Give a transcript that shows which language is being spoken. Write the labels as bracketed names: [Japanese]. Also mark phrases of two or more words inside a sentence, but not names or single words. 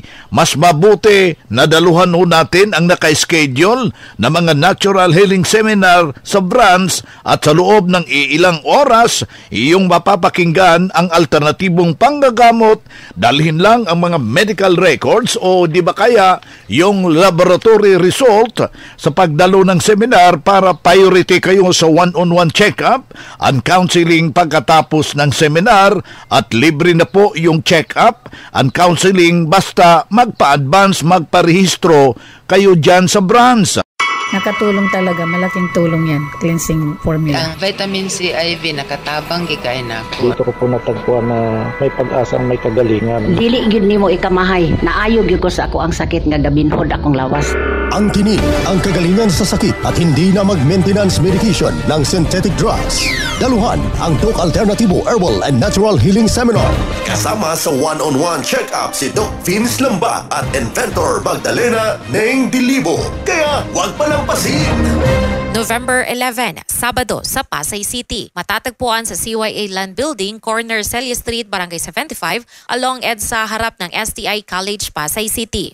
[Filipino] Mas mabuti na daluhan ho natin ang naka-schedule na mga [English] natural healing seminar [Filipino] sa branch at sa loob ng ilang oras, iyong mapapakinggan ang alternatibong panggagamot. Dalhin lang ang mga [English] medical records [Filipino] o di ba kaya yung [English] laboratory result [Filipino] sa pagdalo ng seminar para priority kayo sa [English] one-on-one check-up and counseling [Filipino] pagkatapos ng seminar at libre na po yung [English] check-up and counseling [Filipino] basta magpa-advance, magparehistro kayo dyan sa branch. Nakatulong talaga, malaking tulong yan, [English] cleansing formula. [Cebuano] Ang [English] vitamin C IV [Cebuano] nakatabang gikain ako. [Filipino] Dito ko po natagpuan na may pag-asang may kagalingan. [Cebuano] Dili gyud nimo ikamahay, naayo gyud ko sa ako ang sakit nga dabinhod akong lawas. [Filipino] Ang tinig, ang kagalingan sa sakit at hindi na mag-maintenance medication ng [English] synthetic drugs. [Filipino] Daluhan ang Doc Alternatibo Herbal and Natural Healing Seminar. Kasama sa one-on-one check-up si Doc Vince Lamba at Inventor Magdalena Neng Dilibo. Kaya huwag palampasin! November 11, Sabado sa Pasay City. Matatagpuan sa CYA Land Building, corner Celia Street, Barangay 75, along EDSA harap ng STI College, Pasay City.